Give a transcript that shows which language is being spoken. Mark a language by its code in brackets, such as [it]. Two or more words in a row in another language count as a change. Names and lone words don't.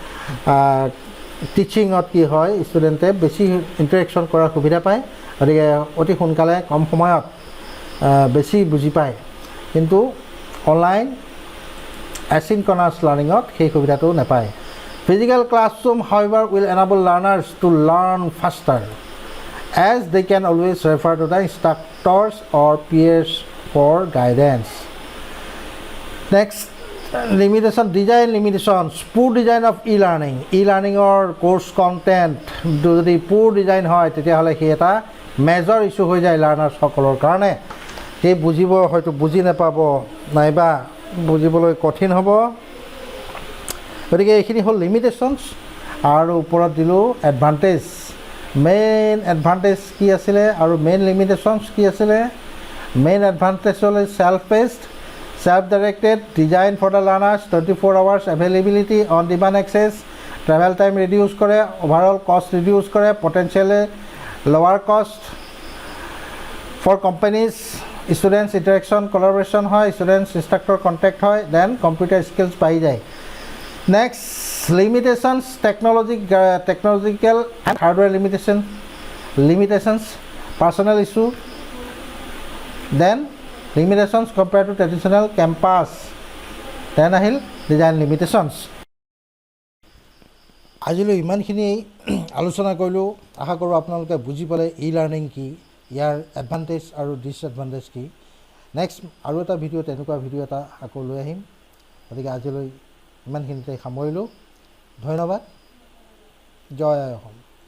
[as] টিচিঙত কি হয় ষ্টুডেণ্টে বেছি ইণ্টাৰেকশ্যন কৰাৰ সুবিধা পায় গতিকে অতি সোনকালে কম সময়ত বেছি বুজি পায় কিন্তু অনলাইন এচিনকনাছ লাৰ্ণিঙত সেই সুবিধাটো নাপায় [en] Physical classroom, however, will enable learners to learn faster as they can always refer to the instructors or peers for guidance. Next, limitation, design limitations, poor design of e-learning. E-learning or course content, [as] যদি [en] poor design [as] হয় তেতিয়াহ'লে সেই এটা [en] major issue [as] হৈ যায় লাৰ্ণাৰ্ছ সকলৰ কাৰণে সেই বুজিব হয়তো বুজি নাপাব নাইবা বুজিবলৈ কঠিন হ'ব গতিকে এইখিনি হ'ল লিমিটেশ্যনছ আৰু ওপৰত দিলোঁ এডভান্টেজ [en] main advantage [as] কি আছিলে আৰু [en] main limitations [as] কি আছিলে [en] main advantage হ'ল self paced self directed design for the learners 24 hours availability on demand access travel time reduce কৰে overall cost reduce কৰে potentially lower cost for companies students interaction collaboration হয় students instructor contact হয় then computer skills [as] পাই যায় [en] Next, limitations, technological and hardware limitations, personal issue. Then, limitations compared to traditional campus. Then, ahil design limitations. [as] আজিলৈ ইমানখিনি আলোচনা কৰিলোঁ আশা কৰোঁ আপোনালোকে বুজি পালে ই-লাৰ্ণিং কি ইয়াৰ এডভান্টেজ আৰু ডিছএডভান্টেজ কি নেক্সট আৰু এটা ভিডিঅ' তেনেকুৱা ভিডিঅ' এটা আকৌ লৈ আহিম গতিকে আজিলৈ ইমানখিনিতে সামৰিলোঁ ধন্যবাদ জয় অসম